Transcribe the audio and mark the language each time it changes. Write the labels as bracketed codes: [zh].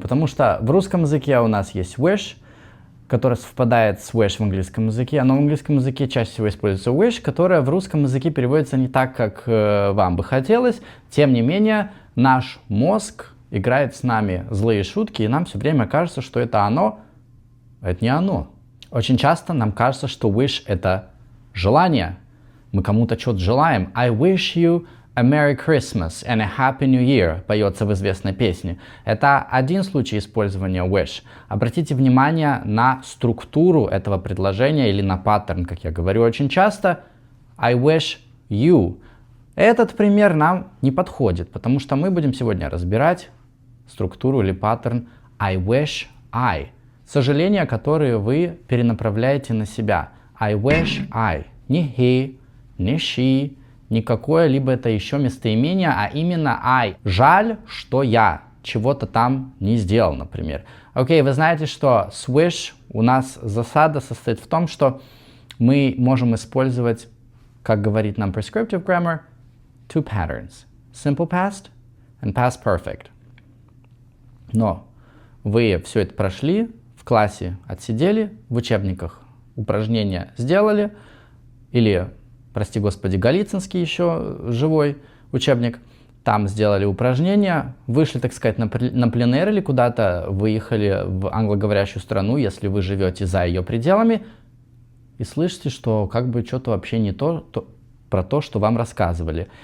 [ru] Потому что в русском языке у нас есть wish, который совпадает с wish в английском языке, но в английском языке чаще всего используется wish, которая в русском языке переводится не так, как вам бы хотелось. Тем не менее, наш мозг играет с нами злые шутки, и нам все время кажется, что это оно, а это не оно. Очень часто нам кажется, что wish — это желание. Мы кому-то что-то желаем. [en] I wish you a Merry Christmas and a Happy New Year, [ru] поется в известной песне. Это один случай использования wish. Обратите внимание на структуру этого предложения или на паттерн, как я говорю очень часто. [en] I wish you. [ru] Этот пример нам не подходит, потому что мы будем сегодня разбирать структуру или паттерн I wish I. Сожаления, которые вы перенаправляете на себя. [en] I wish I. [ru] Не he, не she, не какое-либо это еще местоимение, а именно I. Жаль, что я чего-то там не сделал, например. Окей, вы знаете, что с wish у нас засада состоит в том, что мы можем использовать, как говорит нам prescriptive grammar, [en] two patterns. Simple past and past perfect. [ru] Но вы все это прошли, в классе отсидели, в учебниках упражнения сделали, или, прости господи, Голицынский еще живой учебник, там сделали упражнения, вышли, так сказать, на пленэр или куда-то, выехали в англоговорящую страну, если вы живете за ее пределами, и слышите, что как бы что-то вообще не про то, что вам рассказывали.